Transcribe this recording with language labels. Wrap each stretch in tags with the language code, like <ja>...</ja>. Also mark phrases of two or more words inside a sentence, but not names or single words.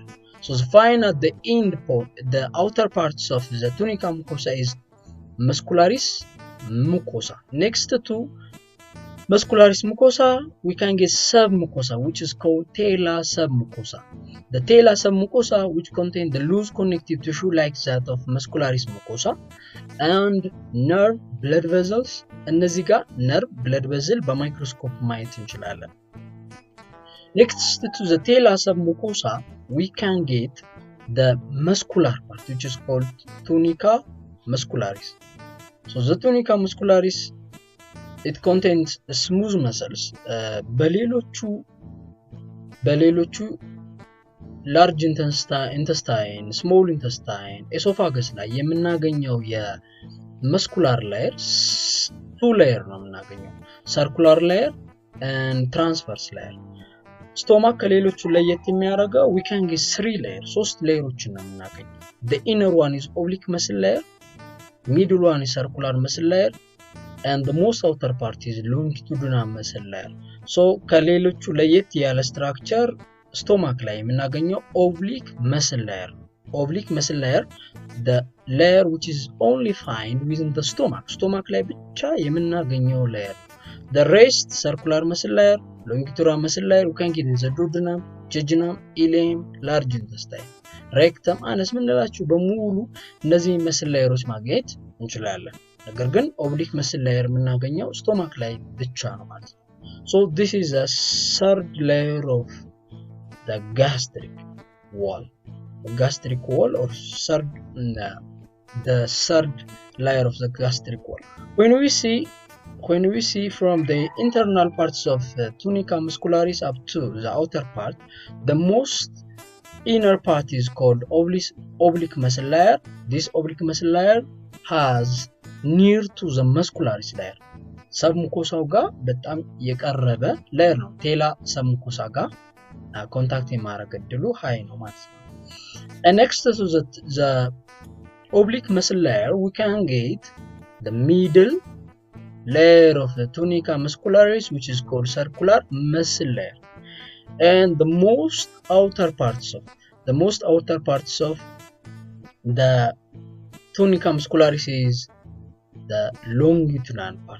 <en>So find at the end point, the outer parts of the tunica mucosa is muscularis mucosa. Next to muscularis mucosa, we can get submucosa, which is called talar submucosa. The talar submucosa, which contain the loose connective tissue like that of muscularis mucosa, and nerve, blood vessels.</en> <am>እነዚህ ጋር</am> <en>nerve, blood vessel</en> <am>በማይክሮስኮፕ ማየት እንችላለን.</am> <en>Next to the talar submucosa, we can get the muscular part, which is called tunica muscularis. So the tunica muscularis, it contains smooth muscles.</en> <am>በሌሎቹ</am> <en>large intestine, small intestine, esophagus</en> <am>ላይ የምናገኘው የመስኩላር ላየር 2 ላየር ነው የምናገኘው,</am> <en>circular layer and transverse layer.</en> <am>ስቶማክ ከሌሎቹ ለየት የሚያደርገው</am> <en>we can get 3 layers,</en> <am>3 ሌየሮችን ነው የምናገኘው.</am> <en>The inner one is oblique muscle layer, middle one is circular muscle layer, and the most outer part is longitudinal muscle layer.</en> <am>So ከሌሎቹ ለየት ያለ</am> <en>structure stomach</en> <am>ላይ የምናገኘው</am> <en>oblique muscle layer. Oblique muscle layer, the layer which is only found within the stomach</en> <am>ላይ ብቻ የምናገኘው</am> <en>layer. The rest, circular muscle layer, longitudinal muscle layer, we can get in the duodenum, jejunum, ileum, large intestine, rectum, anus</en> <am>ምንላችሁ በሙሉ እነዚህ መስል ላየሮች ማግኘት እንችላለን። ነገር ግን ኦብሊክ መስል ላየር የምናገኘው ስቶማክ ላይ ብቻ ነው ማለት ነው.</am> <en>So this is a third layer of the gastric wall. The gastric wall or the third layer of the gastric wall. When we see from the internal parts of the tunica muscularis up to the outer part, the most inner part is called oblique muscle layer. This oblique muscle layer has near to the muscularis layer.</en> <am>submucosa ጋር በጣም የቀረበ ሌየር ነው</am> <en>tela submucosa</en> <am>ጋር ኮንታክት የማድረግ እድሉ ሃይ ነው ማለት ነው</am> <en>and next to the oblique muscle layer we can get the middle layer of the tunica muscularis which is called circular muscle layer and the most outer parts of the tunica muscularis is the longitudinal part.</en>